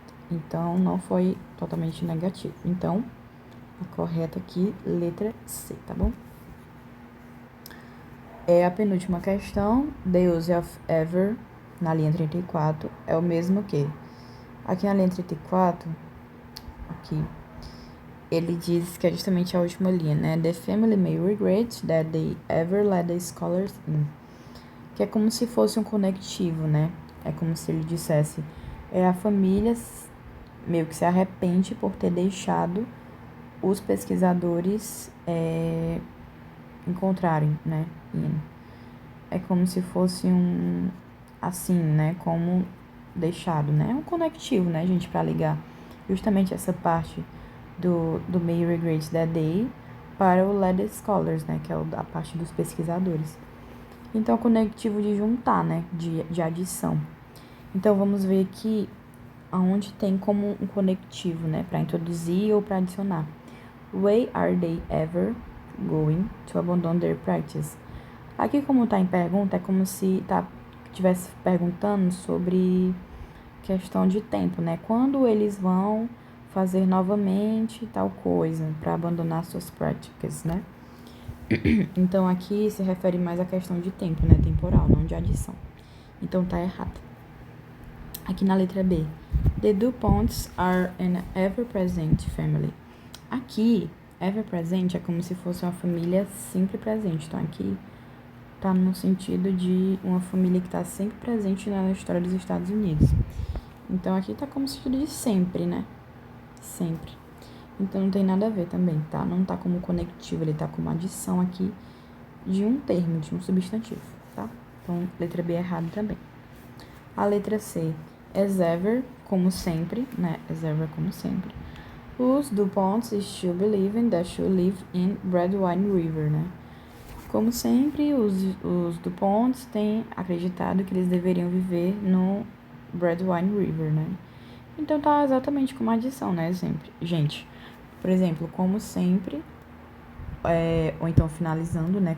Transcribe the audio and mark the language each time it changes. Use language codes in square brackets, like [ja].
[pt] Então, não foi totalmente negativo. Então, a correta aqui, letra C, tá bom? A penúltima questão, [en] the use of ever, [pt] na linha 34, é o mesmo que. Aqui na linha 34, aqui, ele diz que é justamente a última linha, né? [en] The family may regret that they ever let the scholars in. [pt] Que é como se fosse um conectivo, né? É como se ele dissesse, a família meio que se arrepende por ter deixado os pesquisadores encontrarem, né? É como se fosse assim, né? Como deixado, né? É um conectivo, né, gente, para ligar justamente essa parte do [en] may regret that day [pt] para o [en] let the scholars, [pt] né? Que é a parte dos pesquisadores. Então, conectivo de juntar, né? De adição. Então, vamos ver aqui aonde tem como um conectivo, né? Para introduzir ou para adicionar. [en] Why are they ever going to abandon their practice? [pt] Aqui, como tá em pergunta, é como se estivesse perguntando sobre questão de tempo, né? Quando eles vão fazer novamente tal coisa para abandonar suas práticas, né? Então, aqui se refere mais à questão de tempo, né? Temporal, não de adição. Então, tá errado. Aqui na letra B. [en] The DuPonts are an ever-present family. [pt] Aqui, ever-present é como se fosse uma família sempre presente. Então, aqui tá no sentido de uma família que tá sempre presente na história dos Estados Unidos. Então, aqui tá como sentido de sempre, né? Sempre. Então, não tem nada a ver também, tá? Não tá como conectivo, ele tá como adição aqui de um termo, de um substantivo, tá? Então, letra B é errado também. A letra C, [en] as ever, [pt] como sempre, né? [en] As ever, [pt] como sempre. [en] Os DuPonts still believe that should live in Brandywine River, né? [pt] Como sempre, os DuPonts têm acreditado que eles deveriam viver no Brandywine River, né? Então, tá exatamente como adição, né? Sempre. Gente, por exemplo, como sempre, ou então finalizando, né?